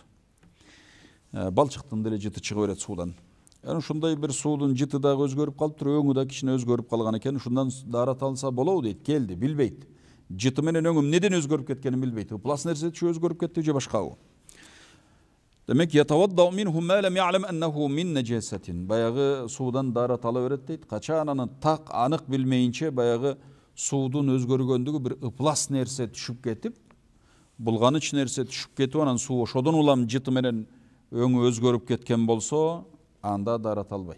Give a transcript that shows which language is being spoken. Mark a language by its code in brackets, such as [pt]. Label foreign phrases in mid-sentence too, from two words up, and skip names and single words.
[ky] Балчыктын деле жыты чыгып берет суудан. Ушундай бир суудун жыты дагы өзгөрүп калыптыр, өңү да кичине өзгөрүп калган экен. Ушундан дарат алса болобу дейт. Келди, билбейт. Жыты менен өңүм неден өзгөрүп кеткенин билбейт. Ыплас нерсе өзгөрүп кетти же башкабы? [ar] Демек يتوضأ منه ما لم يعلم أنه من نجاسة. [ky] Баягы суудан дарат ала берет дейт. Качан аны так анык билмейинче баягы суудун өзгөргөндүгү бир ыплас нерсе түшүп кетип, булганыч нерсе түшүп кетип, анан суу ошодон улам жыты менен өңү өзгөрүп кеткен болсо, анда дарат албайт.